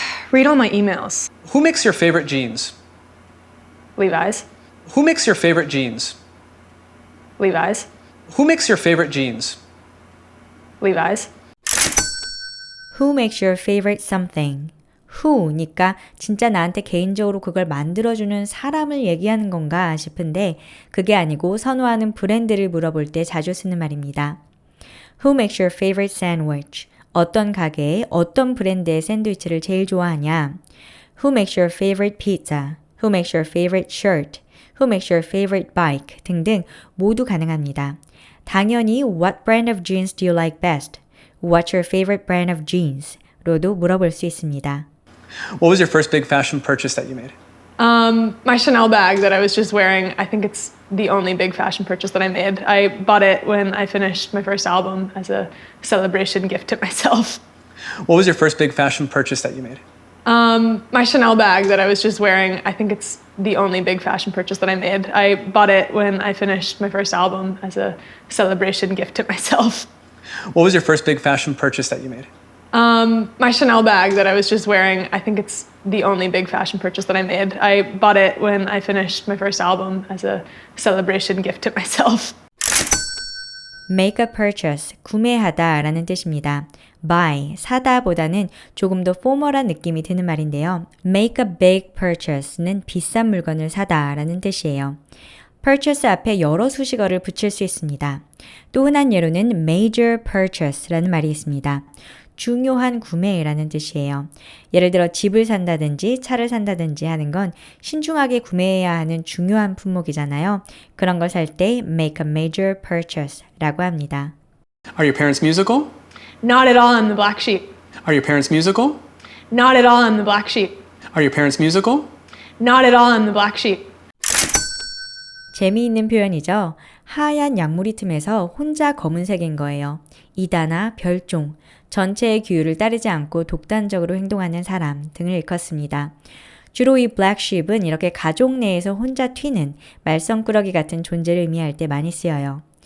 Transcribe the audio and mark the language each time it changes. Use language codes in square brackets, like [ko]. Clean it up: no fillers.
[en] Read all my emails. Who makes your favorite jeans? Levi's. Who makes your favorite jeans? Levi's. Who makes your favorite jeans? Levi's. Who makes your favorite something? [ko] Who니까 진짜 나한테 개인적으로 그걸 만들어주는 사람을 얘기하는 건가 싶은데 그게 아니고 선호하는 브랜드를 물어볼 때 자주 쓰는 말입니다. [en] Who makes your favorite sandwich? [ko] 어떤 가게에 어떤 브랜드의 샌드위치를 제일 좋아하냐? [en] Who makes your favorite pizza? Who makes your favorite shirt? Who makes your favorite bike? [ko] 등등 모두 가능합니다. 당연히 [en] What brand of jeans do you like best? What's your favorite brand of jeans? [ko] 로도 물어볼 수 있습니다. [en] What was your first big fashion purchase that you made? My Chanel bag that I was just wearing. I think it's the only big fashion purchase that I made. I bought it when I finished my first album as a celebration gift to myself. What was your first big fashion purchase that you made? My Chanel bag that I was just wearing, I think it's the only big fashion purchase that I made. I bought it when I finished my first album as a celebration gift to myself. What was your first big fashion purchase that you made? My Chanel bag that I was just wearing, I think it's the only big fashion purchase that I made. I bought it when I finished my first album as a celebration gift to myself. make a purchase, [ko] 구매하다 라는 뜻입니다. [en] buy, [ko] 사다 보다는 조금 더 포멀한 느낌이 드는 말인데요. [en] make a big purchase [ko] 는 비싼 물건을 사다 라는 뜻이에요. purchase 앞에 여러 수식어를 붙일 수 있습니다. 또 흔한 예로는 [en] major purchase [ko] 라는 말이 있습니다. 중요한 구매라는 뜻이에요. 예를 들어 집을 산다든지 차를 산다든지 하는 건 신중하게 구매해야 하는 중요한 품목이잖아요. 그런 걸 살 때 [en] make a major purchase [ko] 라고 합니다. [en] Are your parents musical? Not at all, I'm the black sheep. Are your parents musical? Not at all, I'm the black sheep. Are your parents musical? Not at all, I'm the black sheep. [ko] 재미있는 표현이죠. 하얀 양무리 틈에서 혼자 검은색인 거예요. 이다나 별종, 전체의 규율을 따르지 않고 독단적으로 행동하는 사람 등을 일컫습니다. 주로 이 [en] black sheep [ko] 은 이렇게 가족 내에서 혼자 튀는 말썽꾸러기 같은 존재를 의미할 때 많이 쓰여요.